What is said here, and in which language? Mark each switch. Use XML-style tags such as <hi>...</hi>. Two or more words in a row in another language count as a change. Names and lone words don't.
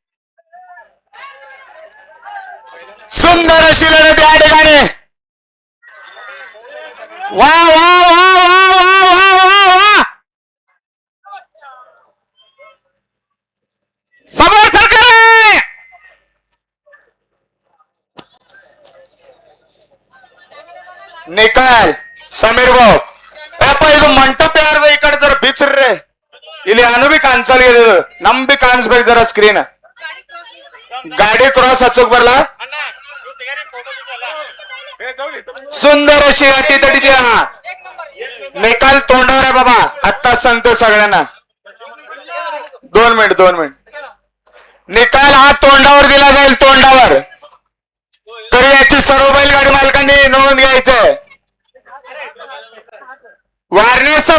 <mr>सुंदर अशी लढत या ठिकाणी वा वा वा वा वा वा वा वा समोर सरकार निकाल समीर भाऊ</mr> <kn>ಇದು ಮಂಟಪ ಯಾರ್ದ ಈ ಕಡೆ ಜರ ಬಿಚ್ಚ್ರಿ ಇಲ್ಲಿ ಅನುಬಿ ಕಾಣಿಸಲ್ ಇದು ನಮ್ ಬಿ ಕಾಣಿಸ್ಬೇಕು ಜರ ಸ್ಕ್ರೀನ್ ಗಾಡಿ</kn> <mr>क्रॉस हचूक बरला सुंदर अशी अटी तटीची निकाल तोंडावर आहे बाबा आत्ताच सांगतो सगळ्यांना 2 मिनिट निकाल हा तोंडावर दिला जाईल तोंडावर तरी याची सर्व बैलगाडी मालकांनी नोंद घ्यायचंय वारनेस</mr>